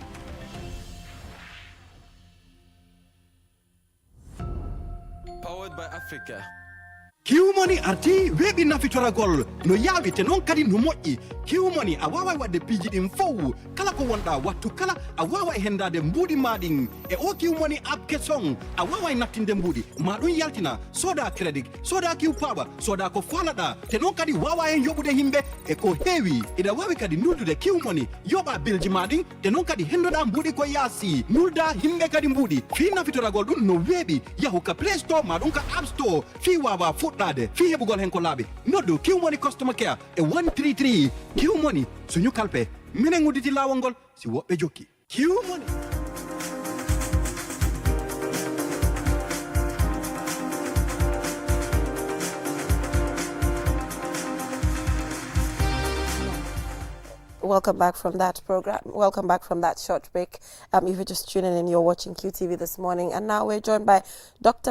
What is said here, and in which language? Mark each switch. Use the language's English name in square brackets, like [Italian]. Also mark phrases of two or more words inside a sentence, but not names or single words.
[English] Powered by Africa. [Fula] Q-Money arti webi nafitoragol no yawi te non kadi no moƴƴi Q-Money a wawa wadde piiji ɗin fof kala ko wonɗa wattu kala a wawa hendade mbuuɗi maɗin e o Q-Money app kesson a wawa nattinde mbuuɗi ma ɗum yaltina soda crédit soda Q Power soda ko falaɗa te non kadi wawa hen yoɓude himɓe e ko heewi ina wawi kadi nuldude Q-Money yoɓa bilji maɗin te non kadi hendoɗa mbuuɗi ko yaasi nulda himɓe kadi mbuuɗi fi nafitoragol ɗum no weeɓi yahu ka Play Store ma ɗum ka App Store fi wawa fuɗɗade fi heɓugol hen ko laaɓi noddu Q-Money [English] customer care [Fula] e 133 Q-Money suñu kalpe minen udditi lawol ngol si woɓɓe jokki Q-Money. [English] Welcome back from that program. Welcome back from that short break. If you're just tuning in, you're watching QTV this morning, and now we're joined by Dr.